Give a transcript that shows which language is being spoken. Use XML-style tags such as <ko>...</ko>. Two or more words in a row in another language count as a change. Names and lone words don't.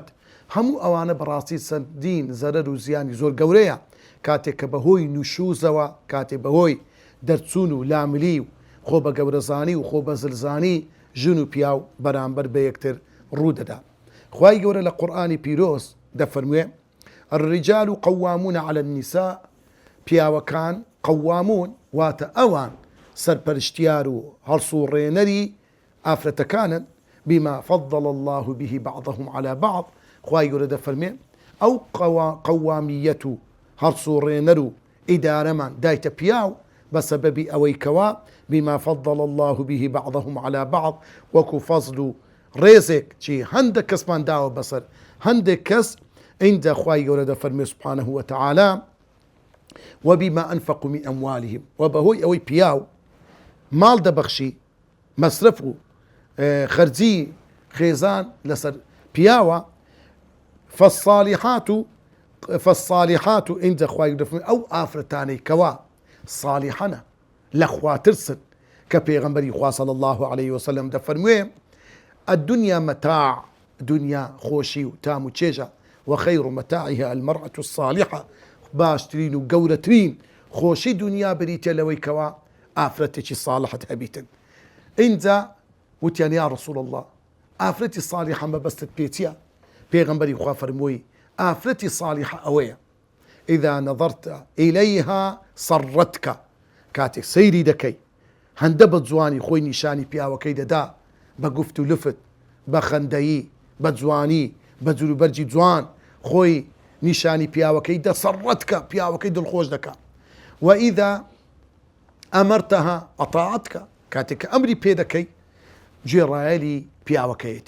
<ckb>هەموو ئەوانە بەڕاستی چەندین زەرەر و زیانی زۆر گەورەیە کاتێک کە بەهۆی نوشوزەوە، کاتێک بەهۆی دەرچوون و لاملی و خۆ بە گەورەزانی و خۆ بە زلزانی ژن و پیاو بەرامبەر بە یەکتر ڕوودەدا. خوای گەورە لە قورئانی پیرۆز دەفەرموێ</ckb> <ar>الرجال قوامون على النساء،</ar> <ckb>پیاوەکان قوامون واتە ئەوان سەرپەرشتیار و هەڵسوڕێنەری ئافرەتەکانن،</ckb> <ar>بما فضل الله به بعضهم على بعض.</ar> <ckb>خوای گەورە دەفەرمێ ئەو قەوامیەت و هەڵسوڕێنەر و ئیدارەمان دایتە پیاو بە سەبەبی ئەوەی کەوا</ckb> <ar>بما فضل الله به بعضهم على بعض،</ar> <ckb>وەکو فەزل و ڕێزێک چی هەندێک کەسمان داوە بەسەر هەندێک کەس. ئینجا خوای گەورە دەفەرمێ</ckb> <ar>سبحانه وتعالى وبما أنفقوا من أموالهم،</ar> <ckb>وبهۆی ئەوەی پیاو ماڵ دەبەخشی، مەسرف و خەرجی خێزان لەسەر پیاوە. فالصالحات ئینجا خوای دەفەرمێ ئەو ئافرەتانەی کەوا صالحەنە لە خوا ترسن، کە پێغەمبەری خوا</ckb> <ar>صلی الله عليه وسلم</ar> <ckb>دەفەرموێ</ckb> <ar>الدنيا متاع،</ar> <ckb>دنیا خۆشی و تام و چێژە،</ckb> <ar>وخير متاعها المرأة الصالحة،</ar> <ckb>باشترین و گەورەترین خۆشی دنیا بریتە لەوەی کەوا ئافرەتێکی صالحت هەبیتن. ئینجا وتیان</ckb> <ar>یا رسول الله</ar> <ckb>ئافرەتی صالحە مەبەستت پێچیە؟ پێغەمبەری خوا فەرمووی ئافرەتی صالحە ئەوەیە</ckb> <ar>إذا نظرت إليها صرتك،</ar> <ckb>کاتێک سەیری دەکەی هەندە بە جوانی خۆی نیشانی پیاوەکەی دەدا، بە گفت و لفت، بە خەندەیی، بە جوانی، بە جوروبەرجی جوان خۆی نیشانی پیاوەکەی دەسەڕەتکە، پیاوەکەی دڵخۆش دەکات.</ckb> <ar>وإذا ئەمەرتەها ئەطاعتکە،</ar> <ckb>کاتێک کە ئەمری پێ دەکەی گوێڕایەلی پیاوەکەیەتی.</ckb>